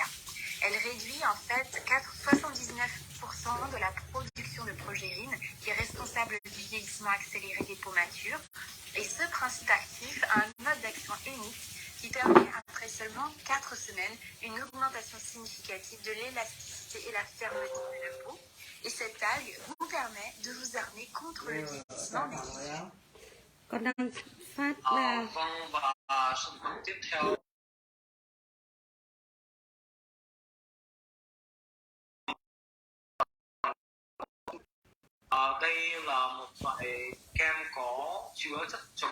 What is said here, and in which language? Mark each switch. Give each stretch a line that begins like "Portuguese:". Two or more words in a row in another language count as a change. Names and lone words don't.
French: Elle réduit en fait 79% de la production de progéline qui est responsable du vieillissement accéléré des peaux matures. Et ce principe actif a un mode d'action unique qui permet, après seulement 4 semaines, une augmentation significative de l'élasticité et la fermeté de la peau. Et cette algue vous permet de vous armer contre le vieillissement des tissus.
Vietnamese: Con đang phát Vâng, và sản phẩm tiếp theo đây là một loại kem có chứa chất chống